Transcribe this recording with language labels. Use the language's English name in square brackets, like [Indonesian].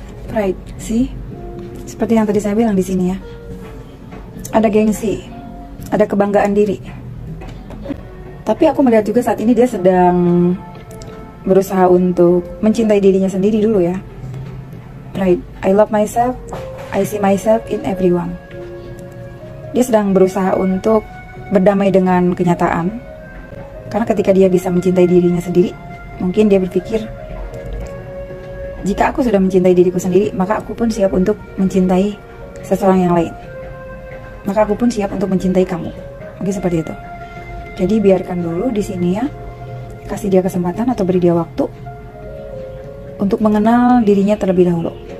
[Indonesian] Pride, sih? Seperti yang tadi saya bilang di sini ya. Ada gengsi, ada kebanggaan diri. Tapi aku melihat juga saat ini dia sedang berusaha untuk mencintai dirinya sendiri dulu ya. [English] Pride, I love myself, I see myself in everyone. [Indonesian] Dia sedang berusaha untuk berdamai dengan kenyataan. Karena ketika dia bisa mencintai dirinya sendiri, mungkin dia berpikir, jika aku sudah mencintai diriku sendiri, maka aku pun siap untuk mencintai seseorang yang lain. Maka aku pun siap untuk mencintai kamu. Mungkin seperti itu. Jadi biarkan dulu di sini ya, kasih dia kesempatan atau beri dia waktu untuk mengenal dirinya terlebih dahulu.